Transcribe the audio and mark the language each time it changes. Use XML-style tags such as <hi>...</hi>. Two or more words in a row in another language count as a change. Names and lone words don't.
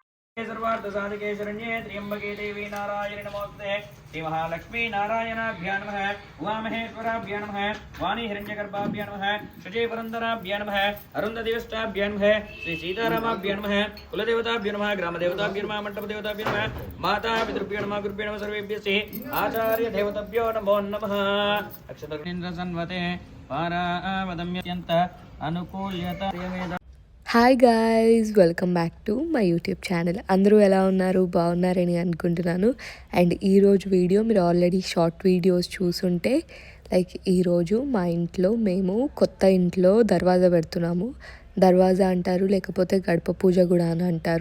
<sa>सर्वार्थसाधिके शरण्ये त्र्यम्बके देवी नारायणि नमोस्तुते श्री महालक्ष्मी नारायणाभ्यां नमः उमामहेश्वराभ्यां नमः वाणी हिरण्यगर्भाभ्यां नमः शचे पुरन्दराभ्यां नमः अरुन्धदेवष्टाभ्यां नमः श्री सीतारामाभ्यां नमः कुलदेवताभ्यां नमः ग्रामदेवताभ्यां नमः मण्डपदेवताभ्यां नमः माता पितृभ्यो नमः गुरुभ्यो नमः सर्वेभ्यः आचार्यदेवताभ्यो नमो नमः अक्षतर्गेन्द्रसन्वते पारावदम्यत्यन्त अनुकूल्यता</sa> <en>Hi guys, welcome back to my YouTube channel.</en> <te>అందరూ ఎలా ఉన్నారు? బాగున్నారని అనుకుంటున్నాను. అండ్ ఈరోజు వీడియో మీరు ఆల్రెడీ</te> <en>short videos</en> <te>చూసుంటే, లైక్ ఈరోజు మా ఇంట్లో మేము కొత్త ఇంట్లో దర్వాజా పెడుతున్నాము. దర్వాజా అంటారు, లేకపోతే గడప పూజ కూడా అని అంటారు.</te>